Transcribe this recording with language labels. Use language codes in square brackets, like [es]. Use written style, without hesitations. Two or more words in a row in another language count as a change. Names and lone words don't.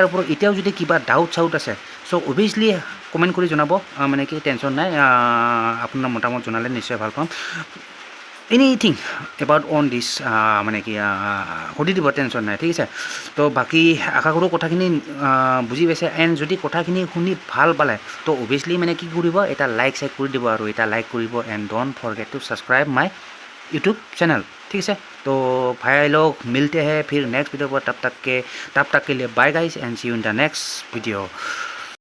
[as] ওপৰত এতিয়াও যদি কিবা ডাউট চাউট আছে [en] so obviously comment [as] কৰি জনাব মানে কি টেনশ্যন নাই আপোনাৰ মতামত জনালে নিশ্চয় ভাল পাম এনিথিং [en] about on this [as] মানে কি সুধি দিব টেনশ্যন নাই ঠিক আছে তো বাকী আশা কৰোঁ কথাখিনি বুজি পাইছে এণ্ড যদি কথাখিনি শুনি ভাল পালে তো অভিয়াছলি মানে কি কৰিব এটা লাইক চাইক কৰি দিব আৰু এটা লাইক কৰিব [en] and don't forget to subscribe my YouTube channel [hi] ठीक है तो भाई लोग मिलते हैं फिर [en] next video [hi] पर तब तक के लिए [en] bye guys and see you in the next video